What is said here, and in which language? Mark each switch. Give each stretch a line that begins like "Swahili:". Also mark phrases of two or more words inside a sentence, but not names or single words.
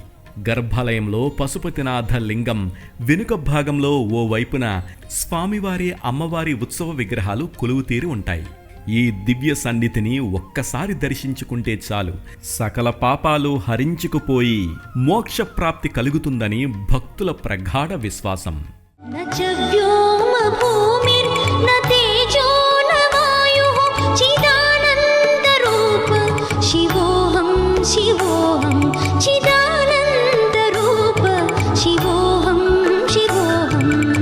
Telugu: గర్భాలయంలో పశుపతినాథ లింగం వెనుక భాగంలో ఓ వైపున స్వామివారి, అమ్మవారి ఉత్సవ విగ్రహాలు కొలువుతీరి ఉంటాయి. ఈ దివ్య సన్నిధిని ఒక్కసారి దర్శించుకుంటే చాలు సకల పాపాలు హరించుకుపోయి మోక్షప్రాప్తి కలుగుతుందని భక్తుల ప్రగాఢ విశ్వాసం.
Sanskrit: न च व्योम भूमिर्न तेजो न वायुः चिदानन्दरूप शिवोऽहं शिवोऽहं चिदानन्दरूप शिवोऽहं शिवोऽहं